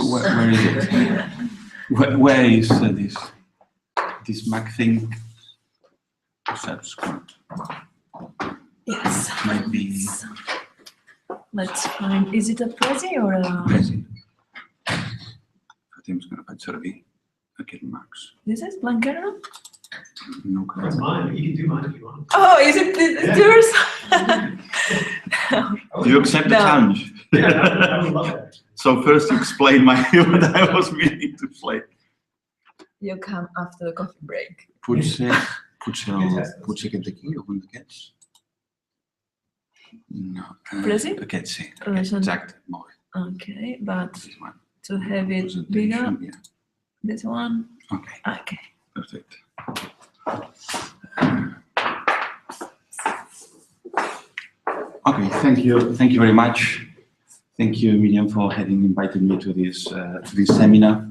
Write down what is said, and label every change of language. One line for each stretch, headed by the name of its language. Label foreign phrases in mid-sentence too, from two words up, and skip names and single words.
English: Where is it? Where is this Mac thing? Subscribe. Yes. Might be. Let's find. Is it a Prezi or a?
Catalan: Prezi.
English: Fatim's gonna
Catalan: faig servir aquest Max.
English: This is Blanquero? No, That's mine. You can do mine if you want. Oh, is it yours? Do you accept the challenge? Yeah, I would love that. So first you explain what I was meaning to play. You come after the coffee break.
Catalan: Potser aquest d'aquí, algun d'aquests? No. Prezi? Aquest sí.
English: Listen.
Catalan: Exacte. Molt bé.
English: Okay, but This one. to have it bigger, Presentation, yeah. this one. Okay. Okay. Perfect. Okay, thank you very much. Thank you, Miriam, for having invited me to this seminar.